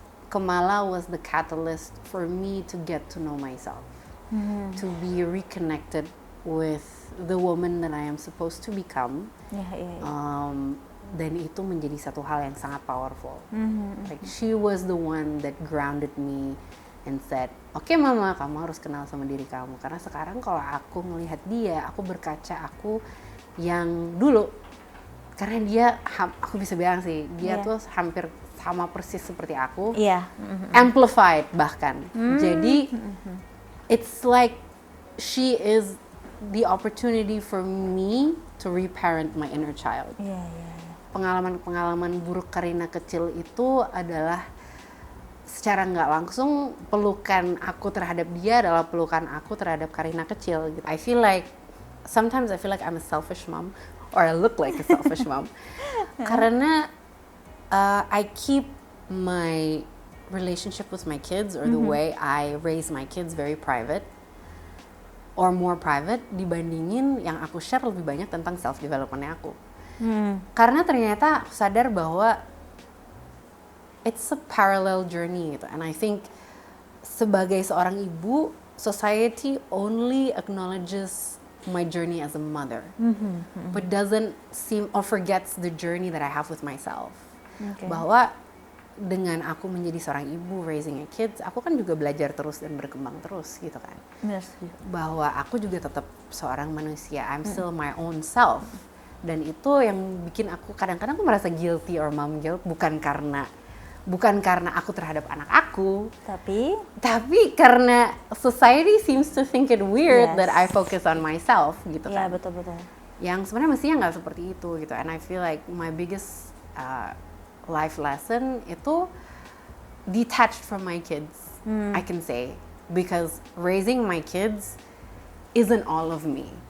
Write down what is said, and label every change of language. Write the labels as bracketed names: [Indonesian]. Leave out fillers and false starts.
[English] Kamala was the catalyst for me to get to know myself, to be reconnected with the woman that I am supposed to become. [Indonesian] Iya. Dan itu menjadi satu hal yang sangat powerful. [English] Like she was the one that grounded me and said, [Indonesian] "Oke, Mama, kamu harus kenal sama diri kamu." Karena sekarang kalau aku melihat dia, aku berkaca aku yang dulu. Karena dia, aku bisa bilang sih, dia tuh hampir sama persis seperti aku. Iya. Amplified bahkan. Jadi [English] it's like she is the opportunity for me to reparent my inner child. [Indonesian] Iya. Pengalaman-pengalaman buruk Karina kecil itu adalah secara nggak langsung pelukan aku terhadap dia adalah pelukan aku terhadap Karina kecil. Gitu. [English] Sometimes I feel like I'm a selfish mom, or I look like a selfish mom, [Indonesian] karena [English] I keep my relationship with my kids or the way I raise my kids very private, or more private [Indonesian] dibandingin yang aku share lebih banyak tentang self developmentnya aku. Karena ternyata aku sadar bahwa [English] it's a parallel journey [Indonesian] gitu. [English] And I think [Indonesian] sebagai seorang ibu, [English] society only acknowledges my journey as a mother, but doesn't seem or forgets the journey that I have with myself. Okay. [Indonesian] Bahwa dengan aku menjadi seorang ibu [English] raising a kids, [Indonesian] aku kan juga belajar terus dan berkembang terus gitu kan. Benar sih. Bahwa aku juga tetap seorang manusia, [English] I'm still my own self. [Indonesian] Dan itu yang bikin aku kadang-kadang aku merasa guilty [English] or mom guilt, [Indonesian] bukan karena aku terhadap anak aku, tapi karena [English] society seems to think it weird that I focus on myself [Indonesian] gitu kan. Iya, betul. Yang sebenarnya mestinya nggak seperti itu gitu. [English] And I feel like my biggest life lesson [Indonesian] itu [English] detached from my kids, I can say, because raising my kids isn't all of me.